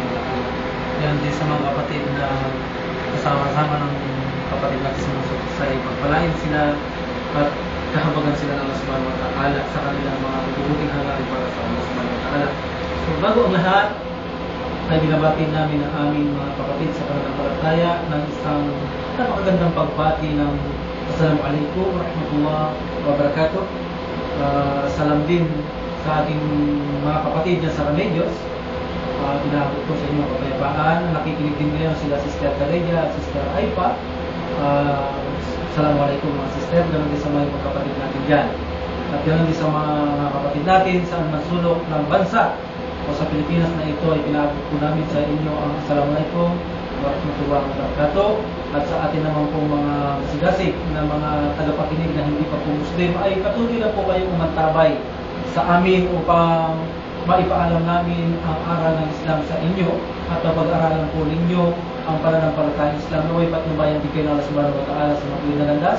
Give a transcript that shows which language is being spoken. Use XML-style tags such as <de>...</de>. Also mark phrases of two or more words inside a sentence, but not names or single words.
<tl>Yan din sa mga kapatid na kasama-sama ng kapatid natin sa Mansur, sa pagpalayan sila at kahabagan sila ng Allah</tl> <ar>سبحانه وتعالى</ar> <tl>sa kanilang mga bubuting hangarin para sa Allah</tl> <ar>سبحانه وتعالى.</ar> <tl>So, bago ang lahat, ay binabati namin ang aming mga kapatid sa pananampalataya ng isang napakagandang pagbati ng</tl> <ar>السلام عليكم ورحمة الله وبركاته.</ar> <tl>Salam din sa ating mga kapatid dyan sa Remedios. Pinabot ko sa inyo ang kapayapaan. Nakikinig din ngayon sila Sister Kareja at Sister Aipa. Assalamualaikum mga sister. Ganon din sa mga kapatid natin dyan. At ganon din sa mga kapatid natin sa mansulok ng bansa o sa Pilipinas na ito ay pinabot po namin sa inyo ang</tl> <ar>السلام عليكم ورحمة الله وبركاته.</ar> <tl>At sa atin naman po mga sigasig na mga tagapakinig na hindi pa po Muslim ay patuloy na po kayong umantabay sa amin upang maipaalam namin ang aral ng Islam sa inyo at pag-aralan po ninyo ang pananampalatayang Islam na may patnubayan din kayo ng Allah</tl> <ar>سبحانه وتعالى</ar> <tl>sa mga nalandas.</tl>